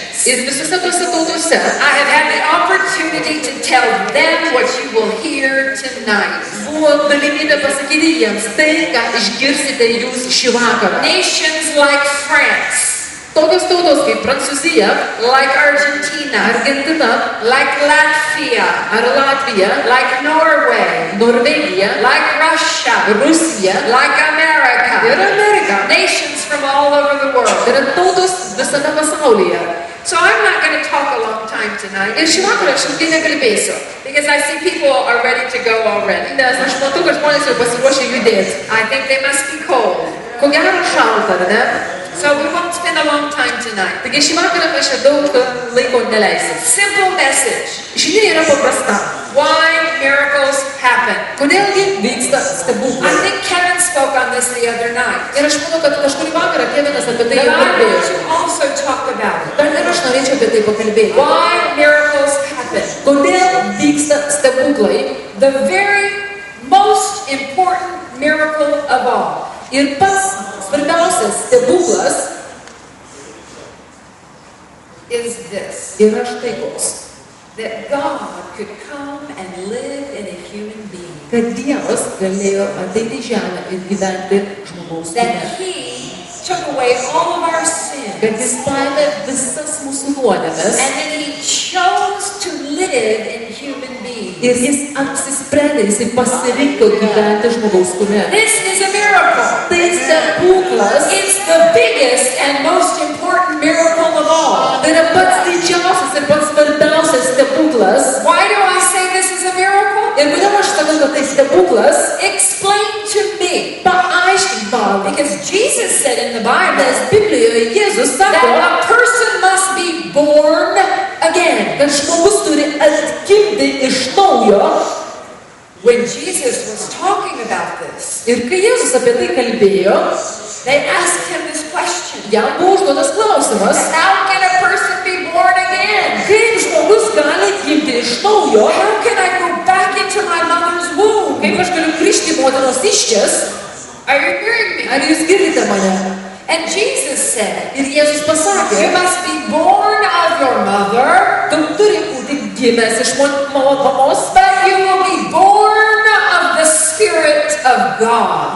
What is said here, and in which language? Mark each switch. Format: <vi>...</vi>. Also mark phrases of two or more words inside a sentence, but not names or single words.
<lt>Ir visose tose tautose</lt> <en>I have had the opportunity to tell them what you will hear tonight.</en> <lt>buvo galimybė pasakyti jiems tai, ką išgirsite jūs šį vakarą.</lt> <en>Nations like France,</en> <lt>Tokios tautos kaip Prancūzija,</lt> <en>like Argentina,</en> <lt>Argentina</lt> <en>like Latvia,</en> <lt>ar Latvija,</lt> <en>like Norway,</en> <lt>Norvegija,</lt> <en>like Russia,</en> <lt>Rusija</lt> <en>like America.</en> <lt>ir Amerika.</lt> <en>Nations from all over the world.</en> <lt>Tai yra tautos visame pasaulyje.</lt> <en>So I'm not going to talk a long time tonight</en> <lt>Ir šį vakarą aš ilgai nekalbėsiu,</lt> <en>because I see people are ready to go already.</en> <lt>nes aš matau, kad žmonės jau pasiruošę judėti.</lt> <en>I think they must be cold.</en> <lt>Ko gero šalta, ar ne?</lt> <en>So we won't spend a long time tonight.</en> <lt>Taigi šį vakarą mes čia daug laiko neleisim.</lt> <en>Simple message.</en> <lt>Žinia yra paprasta.</lt> <en>Why miracles happen.</en> <lt>Kodėlgi vyksta</lt> <en>I</en> <lt>stebuklai?</lt> <en>think Kevin spoke on this the other night.</en> <lt>Ir aš manau, kad kažkurį vakarą Kevinas apie tai</lt> <en>But</en> <lt>jau</lt> <en>I want</en> <lt>kalbėjo.</lt> <en>to also talk about it.</en> <lt>Bet ir aš norėčiau apie tai pakalbėti.</lt> <en>Why miracles happen.</en> <lt>Kodėl vyksta stebuklai?</lt> <en>The very most important miracle of all</en> <lt>Ir pats svarbiausias stebuklas</lt> <en>is this.</en> <lt>yra štai koks.</lt> <en>That God could come and live in a human being.</en> <lt>Kad Dievas galėjo ateiti į žemę ir gyventi žmogaus kūne.</lt> <en>That He took away all of our sins.</en> <lt>Kad Jis paėmė visas mūsų nuodėmes</lt> <en>And then He chose to live in human beings.</en> <lt>ir Jis apsisprendė, Jis pasirinko gyventi žmogaus kūne.</lt> <en>This is a miracle.</en> <lt>Tai stebuklas.</lt> <en>It's the biggest and most important miracle of all.</en> <lt>Tai yra pats didžiausias ir pats svarbiausias stebuklas.</lt> <en>Why do I say this is a miracle?</en> <lt>Ir kodėl aš sakau, kad tai stebuklas?</lt> <en>Explain to me.</en> <lt>Paaiškink man.</lt> <en>Because Jesus said in the Bible</en> <lt>Nes Biblijoje Jėzus</lt> <en>that</en> <lt>sako,</lt> <en>a person must be born again.</en> <lt>kad žmogus turi atgimti iš naujo.</lt> <en>When Jesus was talking about this,</en> <lt>Ir kai Jėzus apie tai kalbėjo,</lt> <en>they asked him this question.</en> <lt>jam buvo užduotas klausimas,</lt> <en>How can a person be born again?</en> <lt>kaip žmogus gali atgimti iš naujo,</lt> <en>How can I go back into my mother's womb?</en> <lt>kaip aš galiu grįžti į motinos iščias.</lt> <en>Are you hearing me?</en> <lt>Ar jūs girdite mane?</lt> <en>And Jesus said,</en> <lt>Ir Jėzus pasakė,</lt> <en>you must be born of your mother,</en> <lt>tu turi būti gimęs iš mamos,</lt> <en>but you will be born of the Spirit of God.</en>